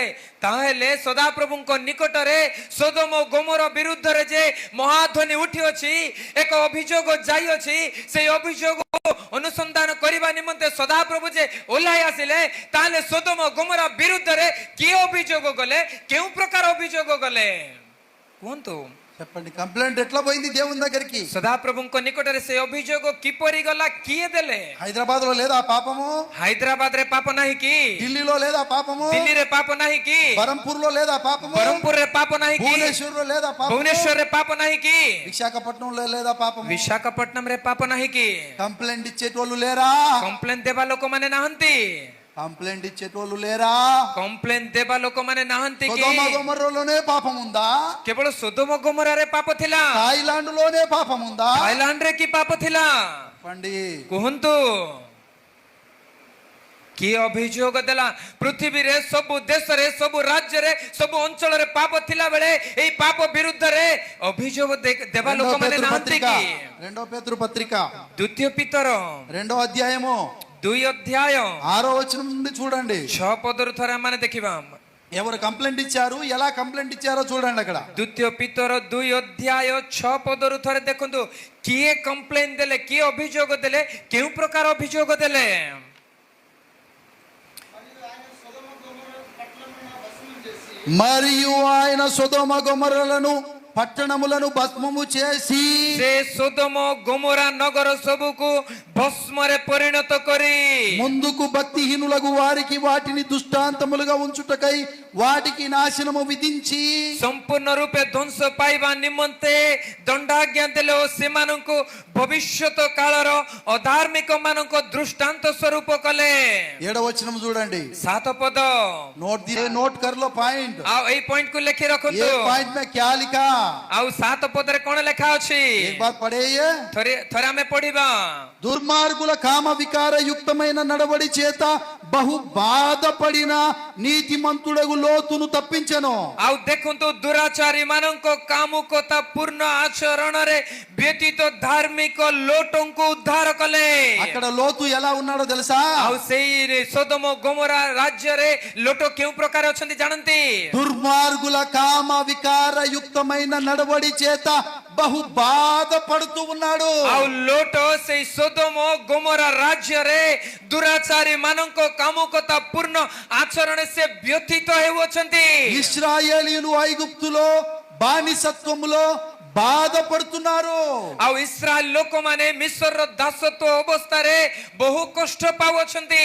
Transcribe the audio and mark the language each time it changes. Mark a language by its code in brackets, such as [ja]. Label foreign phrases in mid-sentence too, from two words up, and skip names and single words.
[or] ତାହେଲେ ସଦାପ୍ରଭୁଙ୍କ ନିକଟରେ ସୋଦୋମ ଗୋମରା ବିରୁଦ୍ଧରେ ଯେ ମହାଧ୍ୱନି ଉଠିଅଛି, ଏକ ଅଭିଯୋଗ ଯାଇଅଛି, ସେଇ ଅଭିଯୋଗ ଅନୁସନ୍ଧାନ କରିବା ନିମନ୍ତେ ସଦାପ୍ରଭୁ ଯେ ଓହ୍ଲାଇ ଆସିଲେ, ତାହେଲେ ସୋଦୋମ ଗୋମରା ବିରୁଦ୍ଧରେ କିଏ ଅଭିଯୋଗ କଲେ? କେଉଁ ପ୍ରକାର ଅଭିଯୋଗ କଲେ କୁହନ୍ତୁ? [te] చెప్పండి. కంప్లైంట్ ఎట్లా పోయింది దేవుని దగ్గరికి? [or] ସଦାପ୍ରଭୁଙ୍କ ନିକଟରେ ସେ ଅଭିଯୋଗ କିପରି ଗଲା? କିଏ ଦେଲେ? [te] హైదరాబాద్ లో లేదా పాపము? [or] ହାଇଦ୍ରାବାଦରେ ପାପ ନାହିଁ କି? [te] ఢిల్లీలో లేదా పాపము? [or] ଦିଲ୍ଲୀରେ ପାପ ନାହିଁ କି? [te] బరంపూర్ లో లేదా పాపము? [or] ବ୍ରହ୍ମପୁରରେ ପାପ ନାହିଁ କି? [te] భువనేశ్వర్ లో లేదా పాపము? [or] ଭୁବନେଶ୍ୱରରେ ପାପ ନାହିଁ କି? [te] విశాఖపట్నంలో లేదా పాపము? [or] ବିଶାଖାପଟ୍ଟନମରେ ପାପ ନାହିଁ କି? [te] కంప్లైంట్ ఇచ్చేటోళ్ళు లేరా? [or] କମ୍ପ୍ଲେନ ଦେବା ଲୋକମାନେ ନାହାନ୍ତି? [te] కంప్లైంట్ ఇచ్చేటోళ్ళు లేరా? [or] କମ୍ପ୍ଲେନ ଦେବା ଲୋକମାନେ ନାହାନ୍ତି କି? [te] సొదొమ గొమొర్రాలోనే పాపం ఉందా? [or] କେବଳ ସୋଦୋମ ଗୋମରାରେ ପାପ ଥିଲା? [te] థాయిలాండ్ లోనే పాపం ఉందా? [or] ଥାଇଲାଣ୍ଡରେ କି ପାପ ଥିଲା? [te] చెప్పండి. [or] କୁହନ୍ତୁ, କିଏ ଅଭିଯୋଗ ଦେଲା? ପୃଥିବୀରେ ସବୁ ଦେଶରେ, ସବୁ ରାଜ୍ୟରେ, ସବୁ ଅଞ୍ଚଳରେ ପାପ ଥିଲା ବେଳେ ଏଇ ପାପ ବିରୁଦ୍ଧରେ ଅଭିଯୋଗ ଦେବା ଲୋକମାନେ ନାହାନ୍ତି କି? [te] రెండో పేతురు పత్రిక [or] ଦ୍ୱିତୀୟ ପିତର [te] 2వ అధ్యాయము [or] 2 ଅଧ୍ୟାୟ [te] 6వ వచనం నుండి చూడండి. [or] 6 ପଦରୁ ଥରେ ଆମେ ଦେଖିବା। [te] ఎవరు కంప్లైంట్ ఇచ్చారు, ఎలా కంప్లైంట్ ఇచ్చారో చూడండి. అక్కడ [or] ଦ୍ୱିତୀୟ ପିତର 2 ଅଧ୍ୟାୟ 6 ପଦରୁ ଥରେ ଦେଖନ୍ତୁ, କିଏ କମ୍ପ୍ଲେନ ଦେଲେ, କିଏ ଅଭିଯୋଗ ଦେଲେ, କେଉଁ ପ୍ରକାର ଅଭିଯୋଗ ଦେଲେ? [te] మరియు ఆయన సొదొమ గొమొర్రాలను పట్టణములను భస్మము చేసి, [or] ସେ ସୋଦୋମ ଗୋମରା ନଗର ସବୁକୁ ଭସ୍ମରେ ପରିଣତ କରି [te] ముందుకు భక్తిహీనులకు వారికి వాటిని దృష్టాంతములుగా ఉంచుటకై వాటికి నాశనము విధించి, [or] ସମ୍ପୂର୍ଣ୍ଣ ରୂପେ ଧ୍ୱଂସ ପାଇବା ନିମନ୍ତେ ଦଣ୍ଡାଜ୍ଞା ଦେଲେ ଓ ସେମାନଙ୍କୁ ଭବିଷ୍ୟତ କାଳର ଅଧାର୍ମିକ ମାନଙ୍କ ଦୃଷ୍ଟାନ୍ତ ସ୍ୱରୂପ କଲେ। [te] 7వ వచనం చూడండి. [or] 7 ପଦ। [hi] नोट कर लो पॉइंट. [or] ଆଉ ଏଇ ପଏଣ୍ଟ କୁ ଲେଖି [hi] ఏ [or] ରଖନ୍ତୁ। [hi] पॉइंट में क्या लिखा? [or] ଆଉ 7 ପଦରେ କଣ ଲେଖା ଅଛି? [hi] एक बार पढ़िए. [or] ଥରେ ଆମେ ପଢିବା। [te] దుర్మార్గుల కామ వికార యుక్తమైన నడవడి చేత బహు బాధపడిన నీతిమంతుడగు లోతును తప్పించెను. [or] ଆଉ ଦେଖନ୍ତୁ, ଦୁରାଚାରୀ ମାନଙ୍କ କାମୁକତା ପୂର୍ଣ୍ଣ ଆଚରଣରେ ବ୍ୟତୀତ ଧାର୍ମିକ ଲୋଟଙ୍କୁ ଉଦ୍ଧାର କଲେ। [te] అక్కడ లోతు ఎలా ఉన్నాడో తెలుసా? [or] ଆଉ ସେଇ ସୋଦୋମ ଗୋମରା ରାଜ୍ୟରେ ଲୋଟ କେଉଁ ପ୍ରକାର ଅଛନ୍ତି ଜାଣନ୍ତି? [te] దుర్మార్గుల కామ వికార యుక్తమైన నడవడి చేత బహు బాధపడుతూ ఉన్నాడు. [or] ଆଉ ଲୋଟ ସେଇ ସୋଦମ ଗୋମରା ରାଜ୍ୟରେ ଦୁରାଚାରୀ ମାନଙ୍କ କାମୁକତା ପୂର୍ଣ୍ଣ ଆଚରଣ ସେ ବ୍ୟତୀତ ହେଉଅଛନ୍ତି। [te] ఇశ్రాయేలీయులు ఐగుప్తులో బానిసత్వములో బాధపడుతున్నారు. [or] ଆଉ ଇସ୍ରାଏଲ ଲୋକମାନେ ମିଶ୍ରର ଦାସତ୍ୱ ଅବସ୍ଥାରେ ବହୁ କଷ୍ଟ ପାଉଅଛନ୍ତି।